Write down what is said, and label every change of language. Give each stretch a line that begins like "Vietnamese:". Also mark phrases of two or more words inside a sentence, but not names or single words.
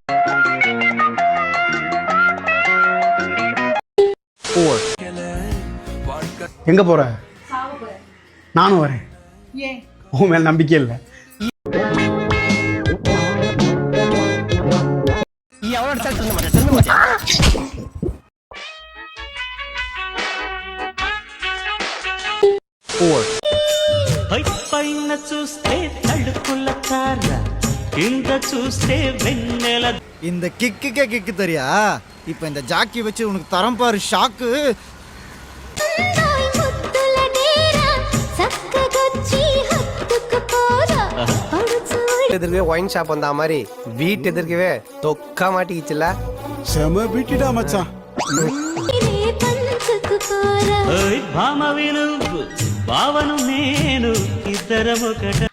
Tamil: எங்க போற? நானும் வரேன். உன் மேல நம்பிக்கை இல்லை.
Telugu: పైన చూస్తే తడుకుల తార కింద చూస్తే వెన్నెల.
Tamil: இந்த கிக்குக்கே கிக்கு தெரியா? இப்ப இந்த ஜாக்கி வச்சு உனக்கு தரம் பாரு ஷாக்கு. எதிர்க்கவே
English: wine shop
Tamil: வந்தா மாதிரி வீட்டு எதிர்க்கவே தொக்கா மாட்டிக்கிச்சுல. செம பீட்டிடா மச்சான்.
Telugu: భామవి నువ్వు భావను నేను ఇద్దరం ఒకట.